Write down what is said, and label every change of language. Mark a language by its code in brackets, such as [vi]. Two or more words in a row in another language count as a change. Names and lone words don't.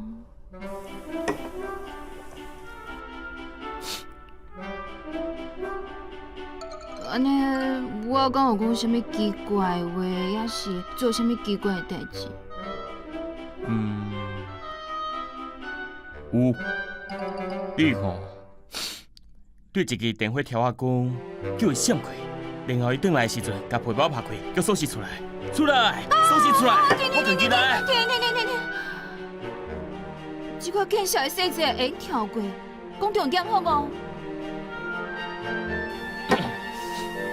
[nan] 安尼，我敢有讲啥物奇怪的话，也是做啥物奇怪的代志？有。你吼，对一支电话条仔讲，叫伊闪开，然后伊转来的时阵，甲皮包拍开，叫锁匙出来，出来，锁匙出来，我赶紧来。停！这款见小的细节会跳过，讲重点好无？